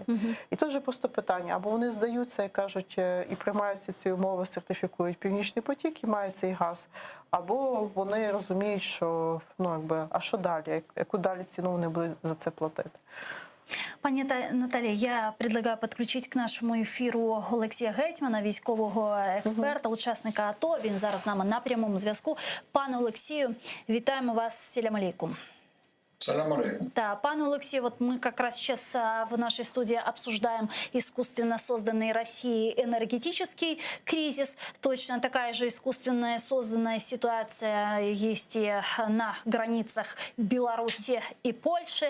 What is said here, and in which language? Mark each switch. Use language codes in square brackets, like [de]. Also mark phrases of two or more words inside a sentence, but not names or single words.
[uk] І тут же просто питання, або вони здаються і кажуть, і приймаються ці умови, сертифікують Північний потік і мають цей газ, або вони розуміють, що, а що далі, яку далі ціну вони будуть за це платити. Пані Наталія, [ru] я предлагаю [uk] підключити к нашому ефіру Олексія Гетьмана, військового експерта, учасника АТО. Він зараз з нами на прямому зв'язку. Пане Олексію, вітаємо вас. [ar] سلام عليكم. سلام عليكم. [ru] Да, пане Алексей, вот мы как раз сейчас в нашей студии обсуждаем искусственно созданный Россией энергетический кризис. Точно такая же искусственно созданная ситуация есть и на границах Беларуси и Польши.